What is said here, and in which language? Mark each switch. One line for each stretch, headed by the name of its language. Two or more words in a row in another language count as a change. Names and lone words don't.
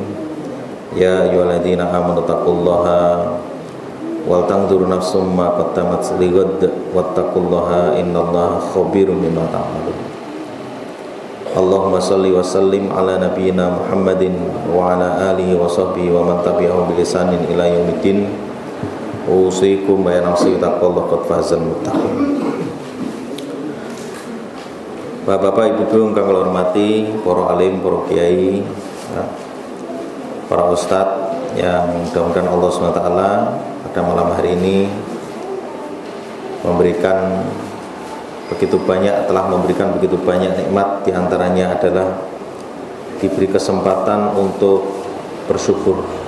Arabic: يا أيها الذين آمنوا اتقوا الله ولتنظر نفس ما قدمت لغد واتقوا الله إن الله خبير بما تعملون. اللهم صل وسلم على نبينا محمد وعلى آله وصحبه ومن تبعهم بإحسان إلى يوم الدين. أوصيكم ونفسي تقوى الله قد فاز المتقين.
Indonesian: Bapak-bapak, ibu-ibu
Javanese: kang kula hormati,
Indonesian: para alim, para kiai, para ustadz yang mudah-mudahan Allah SWT pada malam hari ini telah memberikan begitu banyak nikmat. Di antaranya adalah diberi kesempatan untuk bersyukur.